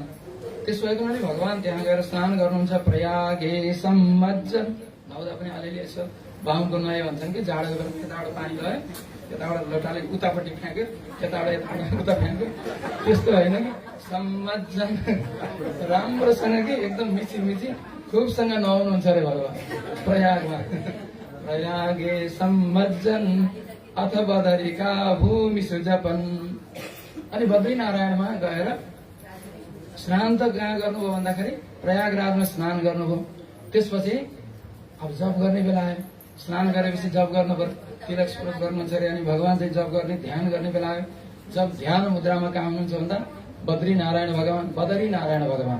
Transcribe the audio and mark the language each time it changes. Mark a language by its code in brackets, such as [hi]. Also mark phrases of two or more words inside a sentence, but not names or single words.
[ne] त्यसो भएको हुनाले भगवान त्यहाँ गएर स्नान गर्नुहुन्छ। [sa] प्रयागे सम्मज्जन [ne] नहुँदा पनि अलिअलि यसो बाहुनको नुहाइ भन्छन् कि जाडो गरेर यताबाट पानी लगायो, यताबाट लोटाले उतापट्टि फ्याँक्यो, यताबाट उता फ्याँक्यो, त्यस्तो होइन कि सम्मज्जन राम्रोसँग कि एकदम मिची मिची खुबसँग नुहाउनुहुन्छ अरे भगवान प्रयागमा। [sa] प्रयागे सम्मज्जन अथ बदरिका भूमि सुजपन। [ne] अनि बद्रीनारायणमा गएर स्नान त कहाँ गर्नुभयो भन्दाखेरि प्रयागराजमा स्नान गर्नुभयो। त्यसपछि अब जप गर्ने बेला आयो। स्नान गरेपछि जप गर्नु पर्यो, तिलक स्मृत गर्नुहुन्छ अरे। अनि भगवान चाहिँ जप गर्ने ध्यान गर्ने बेला आयो। जब ध्यान मुद्रामा कहाँ हुनुहुन्छ भन्दा बद्रीनारायण भगवान, बदरीनारायण भगवान।